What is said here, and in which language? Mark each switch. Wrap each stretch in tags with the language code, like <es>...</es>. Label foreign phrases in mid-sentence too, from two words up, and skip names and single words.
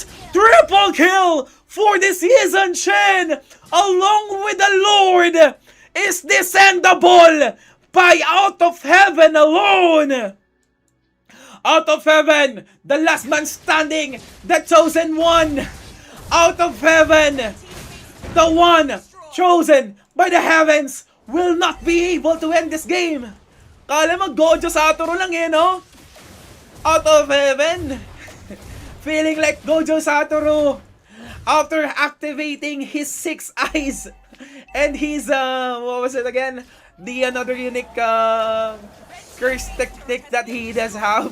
<en>Triple kill for this season. Shen, along with the Lord, is descendable by Out of Heaven alone. Out of heaven, the last man standing, the chosen one. Out of heaven, the one chosen by the heavens will not be able to end this game.</en> <tl>Kala mo Gojo Satoru lang eh, no?</tl> <en>Out of heaven. Feeling like Gojo Satoru after activating his 6 eyes and his what was it again? The another unique curse technique that he does have.</en>